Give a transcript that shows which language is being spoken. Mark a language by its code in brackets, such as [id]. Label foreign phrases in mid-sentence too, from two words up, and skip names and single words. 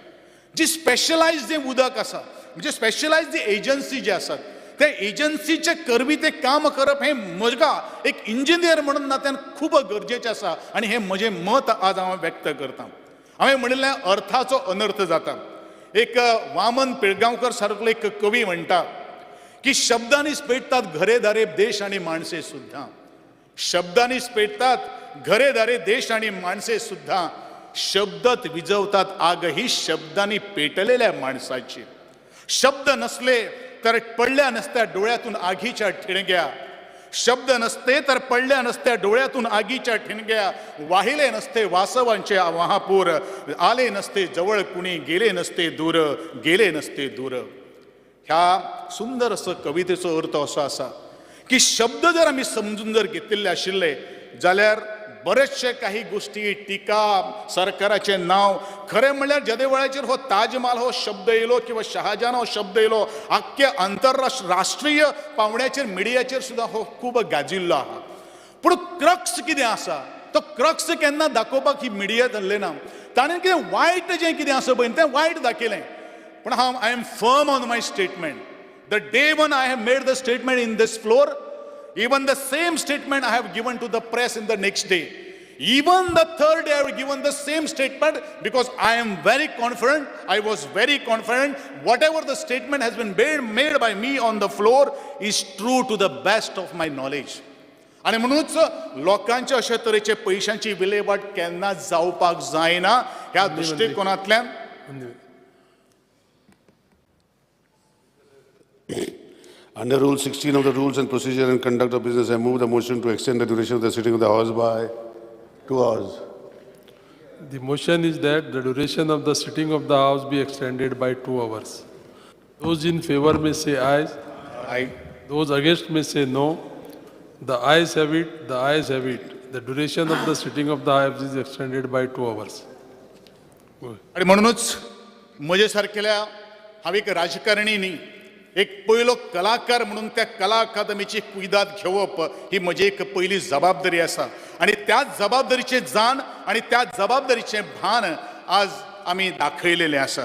[kok] जी स्पेशलायज्ड जें उदक आसा म्हणजे [en] specialized agency [kok] जे आसात त्या एजन्सीचे करवी ते काम करप हे म्हज्या एक इंजिनियर म्हणून नात्यान खूब गरजेचें आसा आनी हे म्हजें मत आज हांव व्यक्त करतां. हांवें म्हणिल्लें अर्थाचो अनर्थ जाता. एक वामन पिळगांवकर सारको एक कवी म्हणटा की [mr] शब्दांनीच पेटतात घरे दारे देश आणि माणसे सुद्धा. शब्दांनीच पेटतात घरे दारे देश आणि माणसे सुद्धा. शब्दत विजवतात आग ही शब्दांनी पेटलेल्या माणसाची. शब्द नसले तर पडल्या नसत्या डोळ्यातून आगीच्या ठिणग्या. शब्द नसते तर पडल्या नसत्या डोळ्यातून आगीच्या ठिणग्या. वाहिले नसते वासवांचे महापूर. आले नसते जवळ कुणी गेले नसते दूर. गेले नसते दूर. [kok] ह्या सुंदर असं कवितेचो अर्थ असो आसा की शब्द जर आमी समजून जर घेतिल्ले आशिल्ले जाल्यार बरेचशे काही गोष्टी टिका सरकाराचे नाव खरें म्हणल्यार जेदे वेळाचेर हो ताजमहाल हो शब्द येयलो किंवा शहाजहान हो शब्द येयलो आख्खे राष्ट्रीय पावंड्याचेर मिडियाचेर सुद्दां हो खूब गाजिल्लो आहा. पूण क्रक्स कितें आसा तो क्रक्स केन्ना दाखोवपाक ही मिडिया धरले ना. ताणें कितें वायट जें कितें आसा पळय तें वायट दाखयलें. [en] पण I am firm on my statement. the day one I have made the statement in this floor, even the same statement I have given to the press in the next day, even the third day I have given the same statement because I am very confident, I was very confident whatever the statement has been made by me on the floor is true to the best of my knowledge. [kok] आणि म्हणूनच लोकांच्या अशा तरेचे पैशांची विलेवाट केन्ना जावपाक जायना ह्या दृष्टिकोनांतल्यान [en] Under Rule 16 of the Rules and Procedure and Conduct of Business, I move the motion to extend the duration of the sitting of the House by 2 hours. The motion is that the duration of the sitting of the House be extended by 2 hours. Those in favor may say aye. Aye. Those against may say no. The ayes have it. The ayes have it. The duration of the sitting of the House is extended by 2 hours. [kok] आणि म्हणूनच म्हजे सारकेल्या हांव एक राजकारणी न्ही, एक पयलो कलाकार म्हणून त्या कला अकादमीची कुयदाद घेवप ही म्हजी एक पयली जबाबदारी आसा. आणि त्या जबाबदारीचे जाण आणि त्या जबाबदारीचे भान आज आमी दाखयलेले आसात.